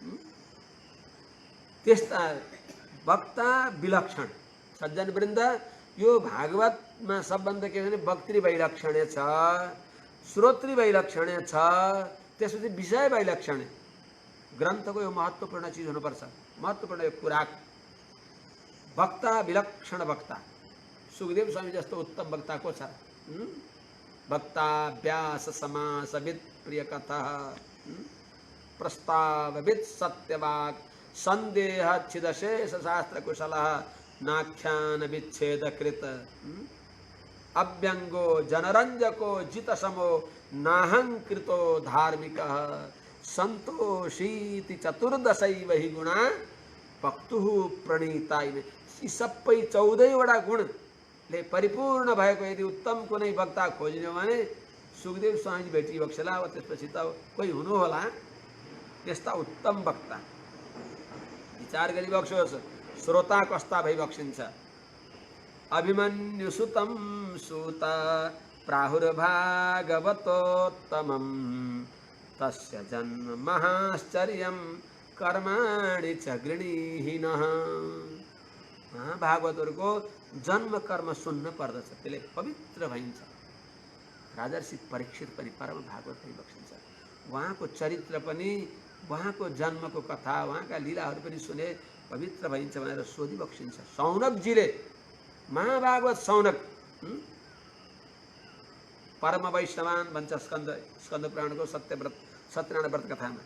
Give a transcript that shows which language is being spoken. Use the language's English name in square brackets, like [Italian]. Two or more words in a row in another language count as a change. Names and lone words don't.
[Nepali] त्यस्ता वक्ता विलक्षण सज्जन वृन्द, यो भागवतमा सबभन्दा के भने वक्तृ वैलक्षण्य छ, श्रोत्री वैलक्षण्य छ, त्यसपछि विषय वैलक्षण्य। ग्रन्थको यो महत्त्वपूर्ण चिज हुनुपर्छ, महत्त्वपूर्ण यो कुरा। वक्ता विलक्षण वक्ता, सुखदेव स्वामी जस्तो उत्तम वक्ता को छ? [Sanskrit] वक्ता व्यास समासविद प्रिय कथा प्रस्तावविद सत्यवाक् संदेह छिदशेष शास्त्र कुशलः नाख्यान विच्छेद कृत अव्यंगो जनरंजको जितसमो नाहंकृतो धार्मिकः संतोषीति चतुर्दशैव हि गुणा वक्तुः प्रणीताइने। [Nepali] यी सबै 14 वटा गुणले परिपूर्ण भएको यदि उत्तम कुनै वक्ता खोज्ने हो भने सुखदेव स्वामी भेटिबक्सला। अब त्यसपछि त कोही हुनु होला त्यस्ता उत्तम वक्ता। विचार गरिबक्सोस् श्रोता कस्ता भइबक्सिन्छ। [Sanskrit] अभिमन्युसुतं सूत प्राहुर्भागवतोत्तमं तस्य जन्म महाश्चर्यं कर्माणि च गृणीहिनः। [Nepali] महाभागवतहरूको जन्म कर्म सुन्न पर्दछ, त्यसले पवित्र भइन्छ। राजर्षि परीक्षित पनि परम भागवत भइबक्सिन्छ। उहाँको चरित्र पनि, उहाँको जन्मको कथा, उहाँका लीलाहरू पनि सुने पवित्र भइन्छ भनेर सोधिबक्सिन्छ। सौनकजीले [Sanskrit] महाभागवत सौनक परम वैष्णवान [Nepali] भन्छ स्कंद पुराणको सत्यनारायण व्रत कथामा।